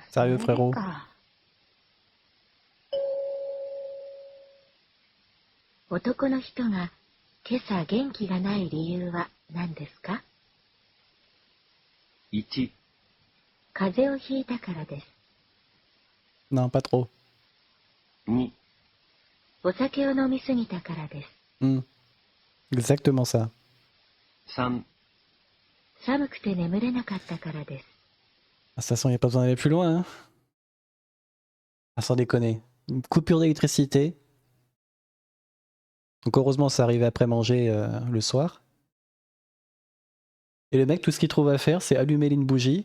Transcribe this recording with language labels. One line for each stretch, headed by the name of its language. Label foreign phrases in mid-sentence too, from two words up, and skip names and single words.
French: Sérieux, frérot?
Japanese: 男の人が今朝元気がない理由は何ですか？ 1、風邪をひいたからです。
French: Non, pas trop.
Japanese: 2、お酒を飲みすぎたからです。
French: Exactement ça.
Japanese: 3、寒くて眠れなかったからです。
French: De toute façon, il n'y a pas besoin d'aller plus loin. Hein. Ah, sans déconner. Une coupure d'électricité. Donc heureusement, ça arrivait après manger le soir. Et le mec, tout ce qu'il trouve à faire, c'est allumer une bougie.